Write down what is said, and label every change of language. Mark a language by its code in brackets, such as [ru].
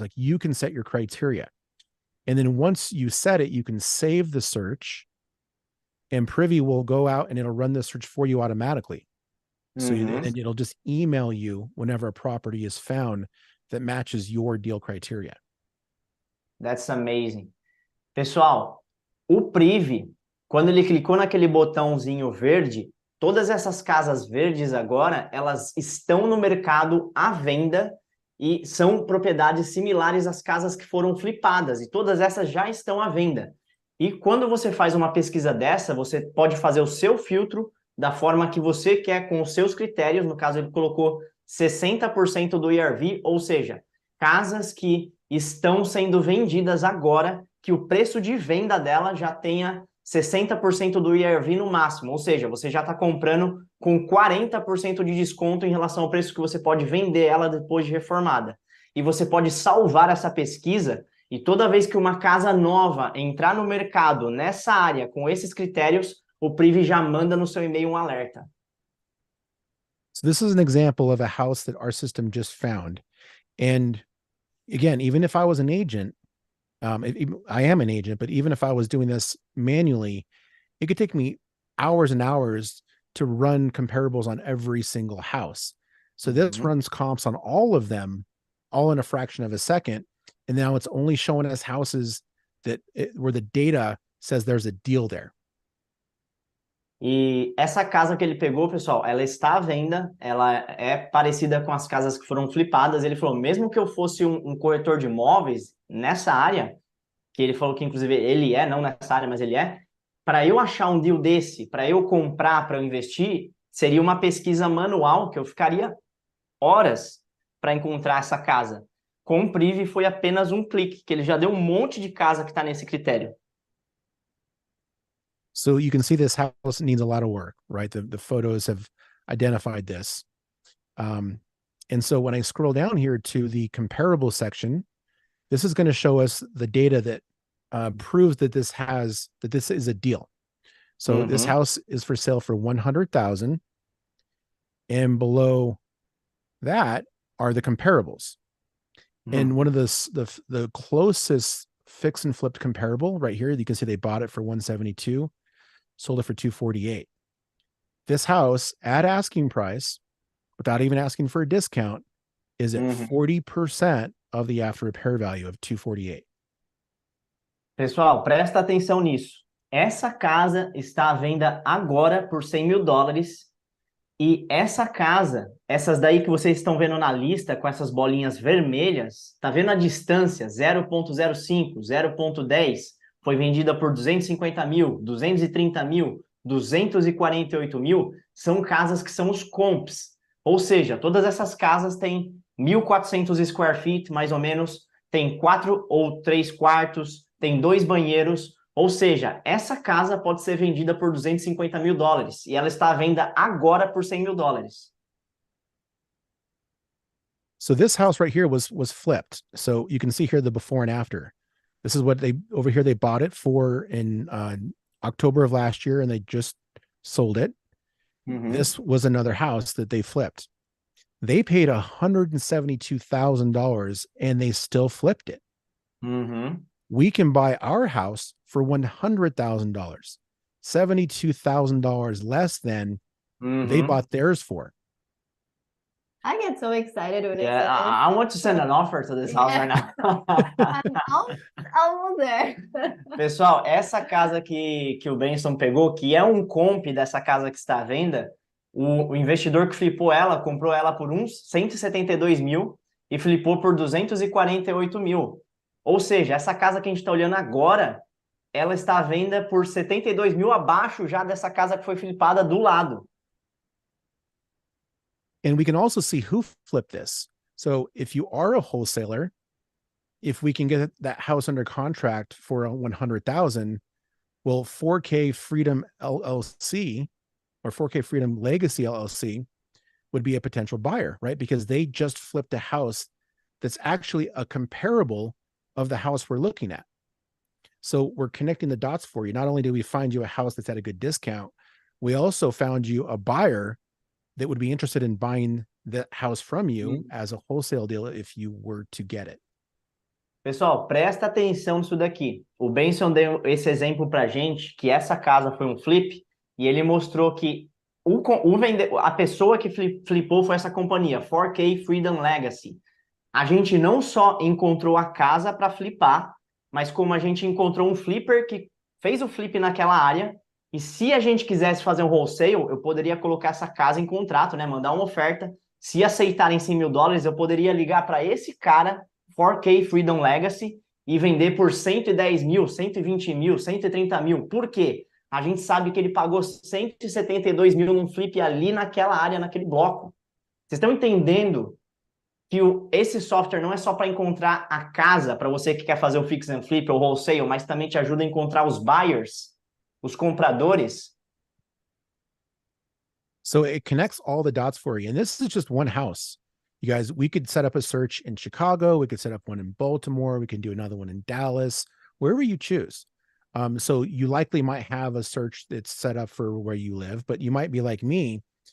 [en] Like, you can set your criteria. And then once you set it, you can save the search, and Privy will go out and it'll run the search for you automatically. So and it'll just email you whenever a property is found that matches your deal criteria. That's amazing. [pt] Pessoal, o Privy, quando ele clicou naquele botãozinho verde, todas essas casas verdes agora, elas estão no mercado à venda e são propriedades similares às casas que foram flipadas, e todas essas já estão à venda. E quando você faz uma pesquisa dessa, você pode fazer o seu filtro da forma que você quer, com os seus critérios. No caso, ele colocou 60% do ERV, ou seja, casas que estão sendo vendidas agora, que o preço de venda dela já tenha 60% do ERV no máximo, ou seja, você já está comprando com 40% de desconto em relação ao preço que você pode vender ela depois de reformada. E você pode salvar essa pesquisa, e toda vez que uma casa nova entrar no mercado nessa área com esses critérios, o Privy já manda no seu e-mail um alerta. [en] So this is an example of a house that our system just found. And again, even if I was an agent, I am an agent, but even if I was doing this manually, it could take me hours and hours to run comparables on every single house. So this runs comps on all of them, all in a fraction of a second. And now it's only showing us houses where the data says there's a deal there. [pt] E essa casa que ele pegou, pessoal, ela está à venda, ela é parecida com as casas que foram flipadas. Ele falou, mesmo que eu fosse um corretor de imóveis nessa área, que ele falou que inclusive ele não nessa área, mas ele para eu achar um deal desse, para eu comprar, para eu investir, seria uma pesquisa manual que eu ficaria horas para encontrar essa casa. Com o Privy foi apenas um clique, que ele já deu um monte de casa que está nesse critério. [en] So you can see this house needs a lot of work, right? The photos have identified this. And so when I scroll down here to the comparable section, this is going to show us the data that proves that this is a deal. So this house is for sale for $100,000, and below that are the comparables. And one of the closest fix and flipped comparable right here, you can see they bought it for $172, sold it for $248. This house at asking price, without even asking for a discount, is at 40% of the after repair value of $248. [pt] Pessoal, presta atenção nisso. Essa casa está à venda agora por $100 mil. E essa casa, essas daí que vocês estão vendo na lista com essas bolinhas vermelhas, tá vendo a distância 0.05, 0.10, foi vendida por 250 mil, 230 mil, 248 mil, são casas que são os comps. Ou seja, todas essas casas têm 1.400 square feet, mais ou menos, tem 4 ou 3 quartos, tem 2 banheiros. Ou seja, essa casa pode ser vendida por $250 mil e ela está à venda agora por $100 mil. [en] So this house right here was flipped. So you can see here the before and after. This is what they over here they bought it for in October of last year, and they just sold it. This was another house that they flipped. They paid $172,000 and they still flipped it. We can buy our house for $100,000, $72,000 less than they bought theirs for. I get so excited when it says. I want to send an offer to this house right now. I'm almost there. [pt] Pessoal, essa casa que o Benson pegou, que é um comp dessa casa que está à venda, o investidor que flipou ela, comprou ela por uns 172 mil e flipou por 248 mil. Ou seja, essa casa que a gente está olhando agora, ela está à venda por 72 mil abaixo já dessa casa que foi flipada do lado. [en] And we can also see who flipped this. So if you are a wholesaler, if we can get that house under contract for 100,000, well, 4K Freedom LLC or 4K Freedom Legacy LLC would be a potential buyer, right? Because they just flipped a house that's actually a comparable of the house we're looking at. So we're connecting the dots for you. Not only did we find you a house that's at a good discount, we also found you a buyer that would be interested in buying that house from you as a wholesale deal if you were to get it. [pt] Pessoal, presta atenção nisso daqui. O Benson deu esse exemplo pra gente, que essa casa foi um flip, e ele mostrou que a pessoa que flipou foi essa companhia, 4K Freedom Legacy. A gente não só encontrou a casa para flipar, mas como a gente encontrou um flipper que fez o flip naquela área. E se a gente quisesse fazer um wholesale, eu poderia colocar essa casa em contrato, né? Mandar uma oferta. Se aceitarem $100 mil, eu poderia ligar para esse cara, 4K Freedom Legacy, e vender por 110 mil, 120 mil, 130 mil. Por quê? A gente sabe que ele pagou 172 mil num flip ali naquela área, naquele bloco. Vocês estão entendendo que esse software não é só para encontrar a casa, para você que quer fazer o fix and flip ou wholesale, mas também te ajuda a encontrar os buyers, os compradores. [en] So it connects all the dots for you. And this is just one house. You guys, we could set up a search in Chicago. We could set up one in Baltimore. We can do another one in Dallas, wherever you choose. So you likely might have a search that's set up for where you live, but you might be like me.